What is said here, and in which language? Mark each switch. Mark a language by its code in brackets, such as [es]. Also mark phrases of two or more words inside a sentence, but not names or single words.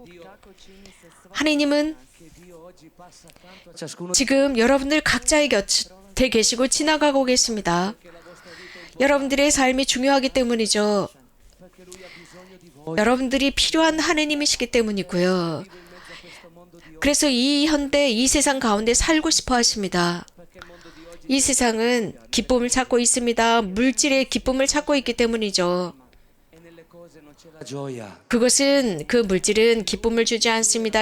[ko] 하나님은 [it] che Dio oggi passa accanto a ciascuno [ko] 지금 여러분들 각자의 곁에 계시고 지나가고 계십니다. 여러분들의 삶이 중요하기 때문이죠. [it] perché lui [ko] 여러분들이 필요한 하느님이시기 때문이고요. 그래서 이 현대, 이 세상 가운데 살고 싶어 하십니다. 이 세상은 기쁨을 찾고 있습니다. 물질의 기쁨을 찾고 있기 때문이죠. 그것은 그 물질은 기쁨을 주지 않습니다.